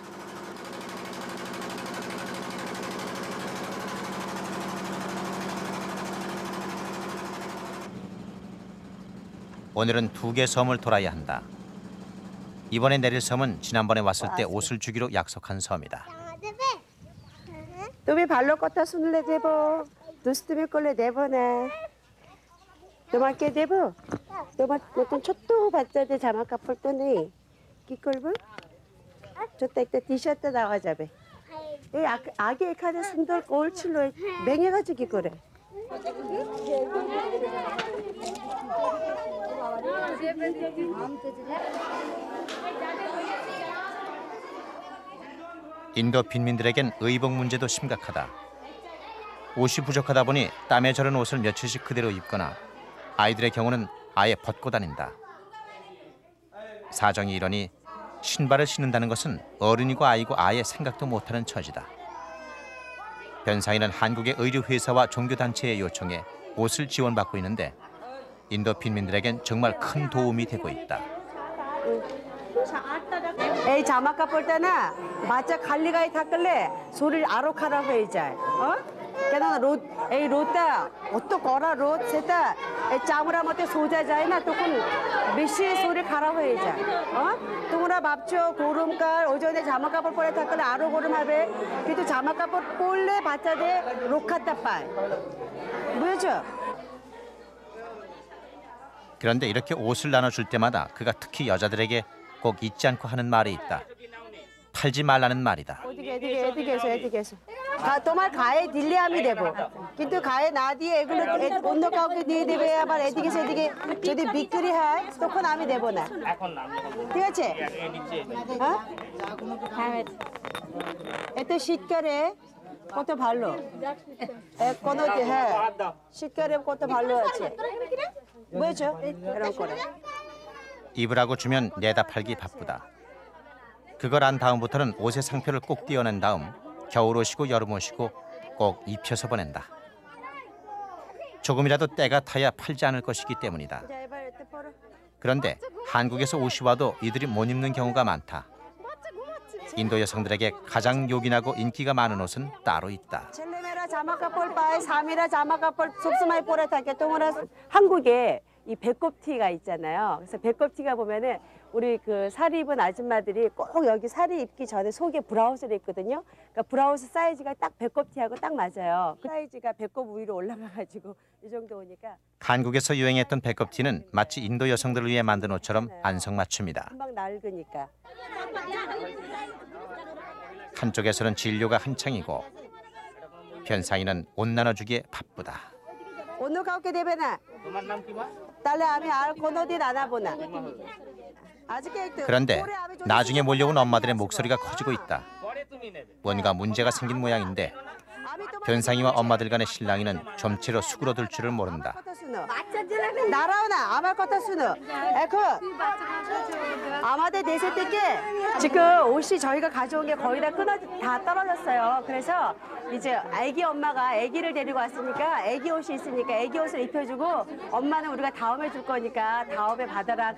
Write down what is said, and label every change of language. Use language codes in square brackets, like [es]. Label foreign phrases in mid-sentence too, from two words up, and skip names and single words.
[ko] 오늘은 2개 섬을 돌아야 한다. 이번에 내릴 섬은 지난번에 왔을 때 옷을 주기로 약속한 섬이다. [bn] তুমি ভালো কথা শুনলে দেব দুষ্টুমি করলে দেব না তোমাকে দেব তোমার নতুন ছোট্ট বাচ্চাদের জামা কাপড় তো নেই কি করবো ছোট্ট একটা টি শার্টটা দেওয়া যাবে এই আগে এখানে সুন্দর কোল ছিল ভেঙে গেছে কি করে? [ko] 인도 빈민들에겐 의복 문제도 심각하다. 옷이 부족하다 보니 땀에 절은 옷을 며칠씩 그대로 입거나 아이들의 경우는 아예 벗고 다닌다. 사정이 이러니 신발을 신는다는 것은 어른이고 아이고 아예 생각도 못하는 처지다. 변상희는 한국의 의류회사와 종교단체의 요청에 옷을 지원받고 있는데 인도 빈민들에겐 정말 큰 도움이 되고 있다. [bn] এই জামা কাপড়টা না বাচ্চা খালি গায়ে থাকলে শরীর আরো খারাপ হয়ে যায়। কেন রোদ এই রোদটা অত কড়া রোদ সেটা এই চামড়ার মধ্যে সোজা যায় না তখন বেশি শরীর খারাপ হয়ে যায়। তোমরা ভাবছো গরমকাল ওই জন্য জামা কাপড় পরে থাকলে আরো গরম হবে কিন্তু জামা কাপড় পরলে বাচ্চাদের রক্ষাটা পায় বুঝেছো? [ko] 그런데 이렇게 옷을 나눠줄 때마다 그가 특히 여자들에게 꼭 잊지 않고 하는 말이 있다. 팔지 말라는 말이다. [bn] এদিকে এসো। তোমার গায়ে দিলে আমি দেবো কিন্তু গায়ে না দিয়ে এগুলো অন্য কাউকে দিয়ে দেবে আবার এদিকে সেদিকে যদি বিক্রি হয় তখন আমি দেবো না ঠিক আছে? হ্যাঁ এত শীতকালে কত ভালো কোনো হ্যাঁ শীতকালে কত ভালো আছে বুঝেছো এরকম করে [ko] 입으라고 주면 내다 팔기 바쁘다. 그걸 안 다음부터는 옷의 상표를 꼭 띄어낸 다음 겨울 옷이고 여름 옷이고 꼭 입혀서 보낸다. 조금이라도 때가 타야 팔지 않을 것이기 때문이다. 그런데 한국에서 옷이 와도 이들이 못 입는 경우가 많다. 인도 여성들에게 가장 요긴하고 인기가 많은 옷은 따로 있다. [bn] ছেলেমেয়েরা জামা কাপড় পায় স্বামীরা জামা কাপড় সবসময় পরে থাকে তোমরা [ko] 한국에 이 배꼽티가 있잖아요. 그래서 배꼽티가 보면은 우리 그 사리 입은 아줌마들이 꼭 여기 사리 입기 전에 속에 브라우스를 입거든요. 그러니까 브라우스 사이즈가 딱 배꼽티하고 딱 맞아요. 그 사이즈가 배꼽 위로 올라가가지고 이 정도 오니까 한국에서 유행했던 배꼽티는 마치 인도 여성들을 위해 만든 옷처럼 안성맞춤이다. 금방 낡으니까. 한쪽에서는 진료가 한창이고 변상희는 옷 나눠주기에 바쁘다. [bn] অন্য কাউকে দেবে না তাহলে আমি আর কোনোদিন আনাবো না আজকে একটু [ko] 그런데 [bn] পরে আমি যদি [ko] 나중에 몰려온 엄마들의 목소리가 커지고 있다. 뭔가 문제가 생긴 모양인데 [bn] আমি তোমার [ko] 변상희와 엄마들 간의 신랑이는 좀채로 수그러들 줄을 모른다. [bn] কথা শুনো দাঁড়াও না আমার কথা শুনো এখন আমাদের দেশে থেকে [ko] 지금 옷이 저희가 가져온 게 거의 다 떨어졌어요. 그래서 이제 아기 엄마가 아기를 데리고 왔으니까 아기 옷이 있으니까 아기 옷을 입혀주고 엄마는 우리가 다음에 줄 거니까 다음에 받아라.